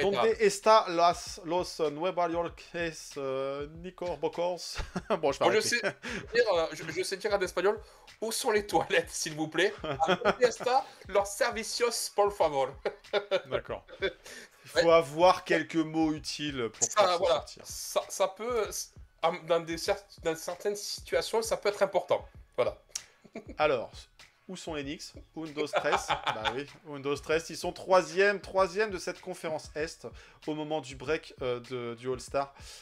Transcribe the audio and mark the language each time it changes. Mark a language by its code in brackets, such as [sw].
[es] Donde está los Nueva Yorkes Nicor Bocors. [fr] Bon, je parle. Je sais dire en espagnol, où sont les toilettes, s'il vous plaît? [es] Donde está los servicios, por favor. [fr] D'accord. Il faut avoir quelques mots utiles pour ça. Voilà. Ça peut, dans certaines situations, ça peut être important. Voilà. Alors. Où sont les Knicks? Undos 13. Bah oui, Undos 13. Ils sont troisième de cette conférence Est au moment du break du All-Star.